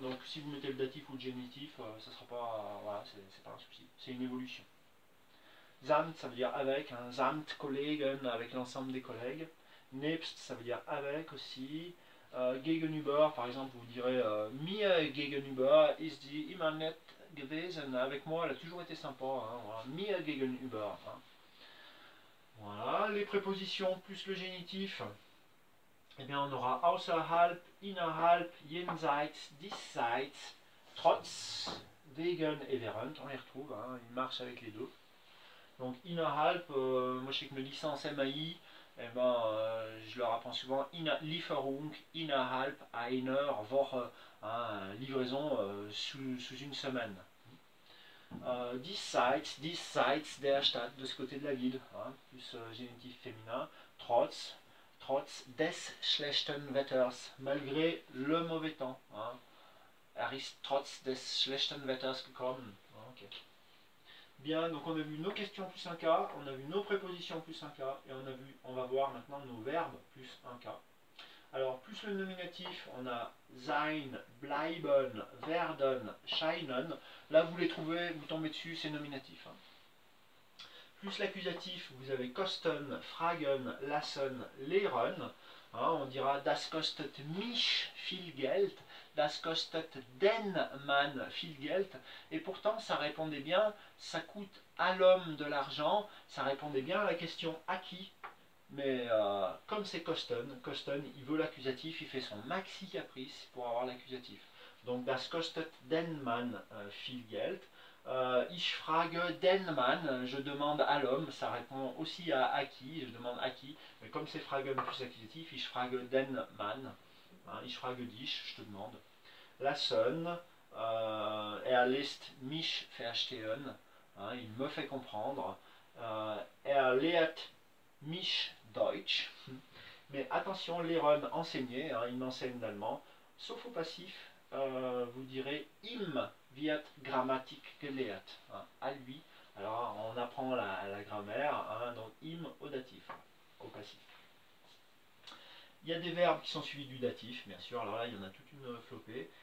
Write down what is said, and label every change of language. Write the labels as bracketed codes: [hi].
[fr] Donc, si vous mettez le datif ou le génitif, ça sera pas, voilà, c'est pas un souci. C'est une évolution. Samt, ça veut dire avec, hein. [de] Samt Kollegen, [fr] avec l'ensemble des collègues. Nebst, ça veut dire avec aussi. Gegenüber, par exemple, vous direz [de] mir gegenüber ist die immer nett gewesen. [fr] Avec moi, elle a toujours été sympa. Hein, voilà. [de] Mir gegenüber. [fr] Hein. Voilà, les prépositions plus le génitif. Eh bien, on aura außerhalb, innerhalb, jenseits, diesseits, trotz, wegen et während. On les retrouve, hein, ils marchent avec les deux. Donc, innerhalb, moi je sais que mes licences MAI, eh ben, je leur apprends souvent [de] Lieferung innerhalb einer Woche, [fr] hein, livraison sous une semaine. [de] Diesseits der Stadt, [fr] de ce côté de la ville, hein, plus génitif féminin. [de] Trotz des schlechten Wetters, [fr] malgré le mauvais temps. Hein. [de] Ist trotz des schlechten Wetters gekommen. [fr] Okay. Bien, donc on a vu nos questions plus un cas, on a vu nos prépositions plus un cas, et on va voir maintenant nos verbes plus un cas. Alors, plus le nominatif, on a sein, bleiben, werden, scheinen. Là, vous les trouvez, vous tombez dessus, c'est nominatif. Hein. Plus l'accusatif, vous avez kosten, fragen, lassen, lehren. Hein, on dira [de] das kostet mich viel Geld, das kostet den Mann viel Geld. [fr] Et pourtant, ça répondait bien, ça coûte à l'homme de l'argent. Ça répondait bien à la question à qui. Mais comme c'est kosten, il veut l'accusatif, il fait son maxi caprice pour avoir l'accusatif. [de] Donc das kostet den Mann viel Geld. Ich frage den Mann, [fr] je demande à l'homme, ça répond aussi à qui, je demande à qui. Mais comme c'est fragen plus accusatif, [de] ich frage den Mann. [fr] Hein, [de] ich frage dich, [fr] je te demande. Lassen, [de] lässt mich verstehen, [fr] hein, il me fait comprendre. [de] Lehrt mich Deutsch. [fr] Mais attention, lehren, enseigner, hein, il m'enseigne l'allemand. Sauf au passif, vous direz im [de] wird Grammatik gelehrt. [fr] Hein, à lui. Alors on apprend la grammaire, hein, donc im au datif, au passif. Il y a des verbes qui sont suivis du datif, bien sûr. Alors là, il y en a toute une flopée.